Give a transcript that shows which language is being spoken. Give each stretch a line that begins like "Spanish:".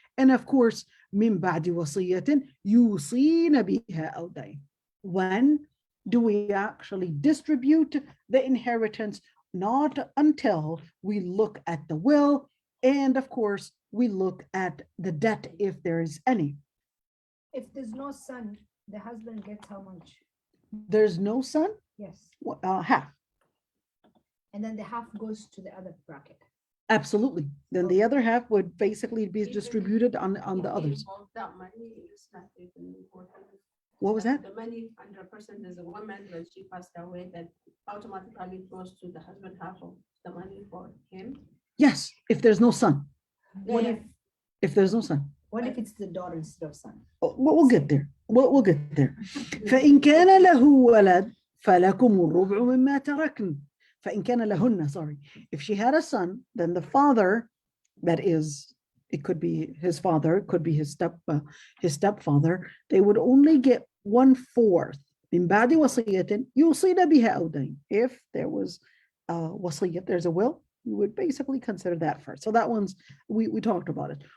English: And of course,
Arabic: مِن بَعْدِ وَصِيَّةٍ يُوصِينَ بِهَا أَوْ دَيْنٍ.
English: When do we actually distribute the inheritance? Not until we look at the will, and of course, we look at the debt if there is any. If there's no son, the husband gets how much? There's no son? Yes. Half. And then the half goes to the other bracket. Absolutely. Then the other half would basically be distributed on the others. That money is not even important. What was that? The money 100% is a woman when she passed away, that automatically goes to the husband, half of the money for him. Yes, if there's no son. What If there's no son. What if it's the daughter instead of son? We'll get there. We'll get there.
Arabic: فإن كان له ولد فلكم الربع مما تركن. فإن كان لهن,
English: sorry. If she had a son, then the father, that is, it could be his father, it could be his stepfather, they would only get 1/4.
Arabic: من بعد وصية يوصين بها أو دين.
English: If there was وصية, there's a will, you would basically consider that first. So that one's, we talked about it.